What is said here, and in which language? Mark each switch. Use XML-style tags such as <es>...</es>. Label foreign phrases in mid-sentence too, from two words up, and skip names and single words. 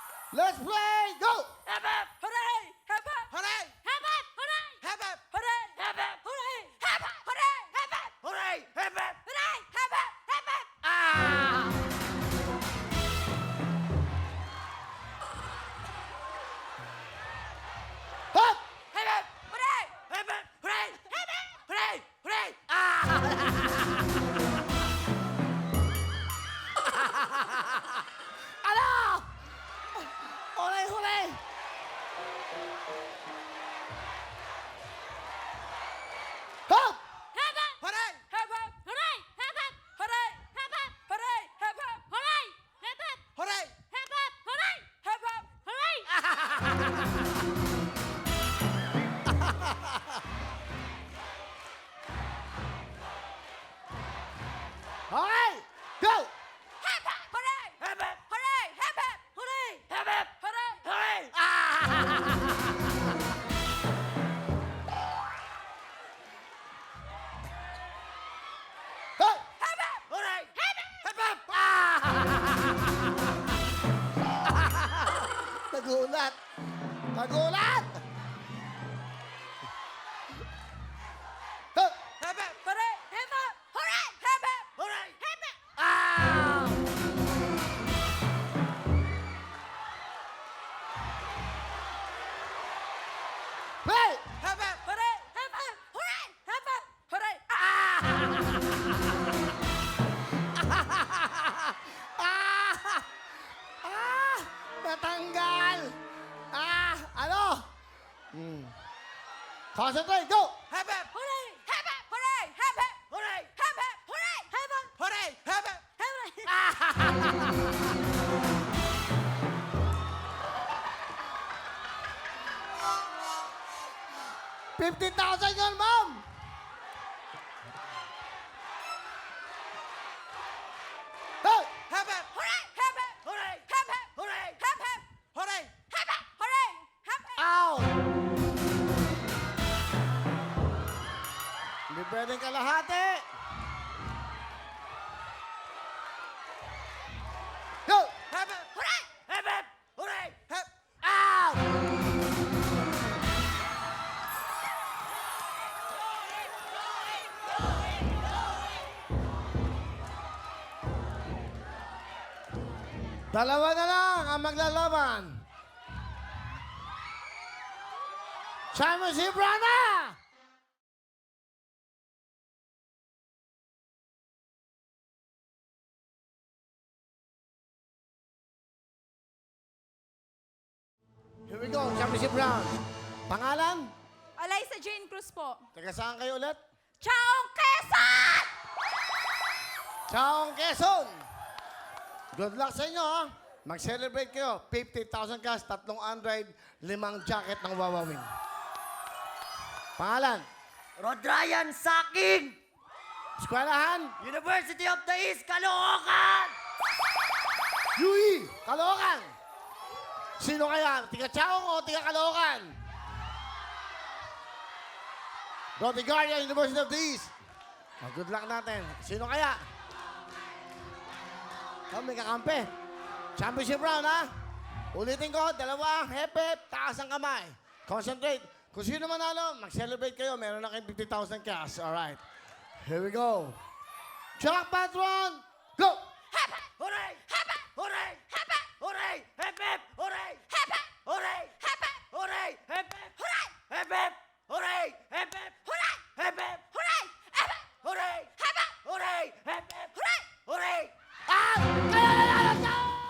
<en>Let's play! Go! Hep hep! Hooray! Hep hep! Hooray! Hep hep! Hooray! Hep hep! Hooray! Hep hep! Hooray! Hep hep! Hooray! Hep hep! Hooray! Hep hep! Hooray! Hep hep! Hep hep! Ah! Hop! Hep hep! Hooray! Hep hep! Hooray! Hep hep! Hooray! Hooray! Ah!</en> <tl>Ano?</tl> <en>Hooray, hooray! Hop! Hep hep! Hooray! Hep hep! Hooray! Hep hep! Hooray! Hep hep! Hooray! Hep hep! Hooray! Hep hep! Hooray! Hep hep! Hooray! Hep hep! Hooray! Okay! Go! Hep hep! Hooray! Hep hep! Hooray! Hep hep! Hooray! Hep hep! Hooray! Hooray! Ah! Go! Hep hep! Hooray! Hep hep! Hep hep! Ah!</en> <tl>Nagulat! Nagulat!</tl> <en>Go! Hep hep! Hooray! Hep hep! Hooray! Hep hep! Hooray! Hep hep! Ah! Play! Hep hep! Hooray! Hep hep! Hooray! Hep hep! Hooray! Ah!</en> <tl>Ah! Natanggal! Ah! Ano?</tl> <en>Concentrate! Go! Hep hep! Hooray! Hep hep! Hooray! Hep hep! Hooray! Hep hep! Hooray! Hep hep! Hooray! Hep hep! Hooray!</en> <tl>$50,000 yun, ma'am!</tl> <en>Go! Hep hep! Hooray! Hep hep! Hooray! Hep hep! Hooray! Hep hep! Hooray! Hep hep! Hooray! Hep hep! Ow!</en> <tl>Hindi pwedeng kalahati.</tl> <en>Go! Hep hep! Hooray! Hep hep! Hooray! Hep! Ah!</en> <tl>Dalawa na lang ang maglalaban. Simon Cibrana!</tl> <en>Here we go, Championship round.</en> <tl>Pangalan? Eliza Jane Cruz po. Taga saan kayo ulit? Chaong Quezon! Chaong Quezon.</tl> <en>Good luck</en> <tl>sa inyo, ha? Mag-celebrate kayo. 50,000 cash, 3 Android, 5 jacket ng Wawawin. Pangalan? Rod Ryan Saking! Eskwelahan? University of the East, Caloocan! Yui! Caloocan! Sino kaya? Tiga Chaong o tiga Caloocan? Rotigaria, University of the East. Oh,</tl> <en>good luck</en> <tl>natin. Sino kaya? Oh, may kakampi.</tl> <en>Championship round,</en> <tl>ha? Ulitin ko, dalawa, hep-hep, taas ang kamay. Concentrate. Kung sino manalo, mag-celebrate kayo. Meron na kayong 50,000 cash.</tl> <en>Alright. Here we go. Jack Patron, go! Hep hep! Hooray! Hep hep! Hooray! Hep hep! Hooray! Hep hep! Hooray! Hep hep! Hooray! Hep hep! Hooray! Hep hep! Hooray! Hep hep! Hooray! Hep hep! Hooray! Hep hep! Hooray! Hep hep! Hooray! Hep hep! Hooray! Hep hep! Hooray! Hooray!</en> <tl>Ah! Kaya nanalo siya!</tl>